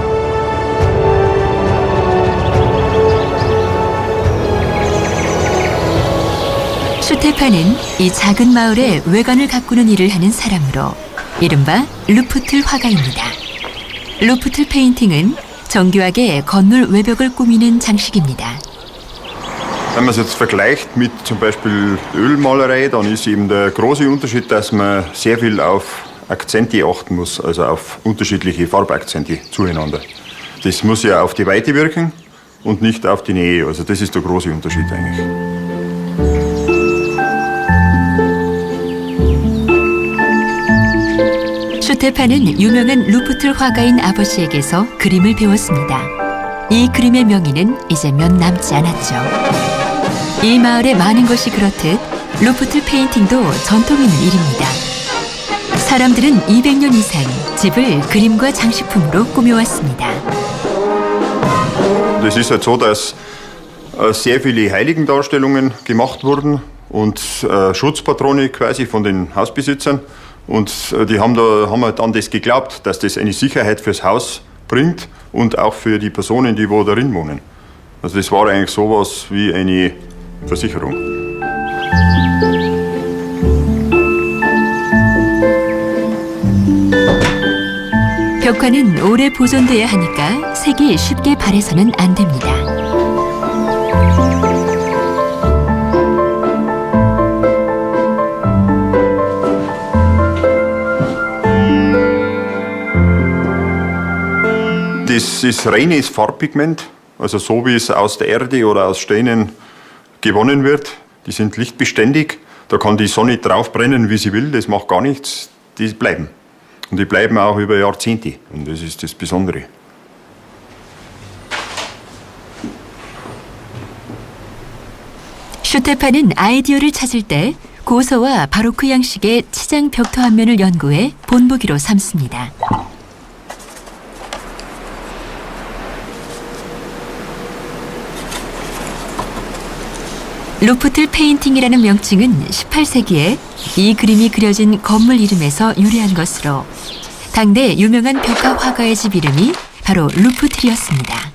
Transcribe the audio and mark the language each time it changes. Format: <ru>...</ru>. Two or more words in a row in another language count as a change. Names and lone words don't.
<ko>슈테파는 이 작은 마을의 외관을 가꾸는 일을 하는 사람으로 이른바 루프틀 화가입니다. 루프틀 페인팅은 정교하게 건물 외벽을 꾸미는 장식입니다.</ko> <de>Wenn man es jetzt vergleicht mit zum Beispiel Ölmalerei, dann ist eben der große Unterschied, dass man sehr viel auf Akzente achten muss, also auf unterschiedliche Farbakzente zueinander. Das muss ja auf die Weite wirken und nicht auf die Nähe, also das ist der große Unterschied eigentlich.</de> <ko>슈테파는 유명한 루프틀 화가인 아버지에게서 그림을 배웠습니다. 이 그림의 명의는 이제 몇 남지 않았죠. 이 마을의 많은 것이 그렇듯 루프틀 페인팅도 전통 있는 일입니다. 사람들은 200년 이상 집을 그림과 장식품으로 꾸며왔습니다.</ko> <de>Es ist halt so, dass sehr viele Heiligendarstellungen gemacht wurden und Schutzpatrone quasi von den Hausbesitzern. Und die haben halt an das geglaubt, dass das eine Sicherheit fürs Haus bringt und auch für die Personen, die wo darin wohnen. Also das war eigentlich sowas wie eine Versicherung.</de> <ko>벽화는 오래 보존돼야 하니까 색이 쉽게 발해서는 안 됩니다.</ko> <de>Das ist reines Farbpigment, also so wie es aus der Erde oder aus Steinen gewonnen wird. Die sind lichtbeständig, da kann die Sonne drauf brennen, wie sie will, das macht gar nichts, die bleiben. Und die bleiben auch über Jahrzehnte und das ist das Besondere.</de> <ko>슈테파는 아이디어를 찾을 때 고서와 바로크 양식의 치장 벽토 한 면을 연구해 본보기로 삼습니다. 루프틀 페인팅이라는 명칭은 18세기에 이 그림이 그려진 건물 이름에서 유래한 것으로 당대 유명한 벽화 화가의 집 이름이 바로 루프틀이었습니다.</ko>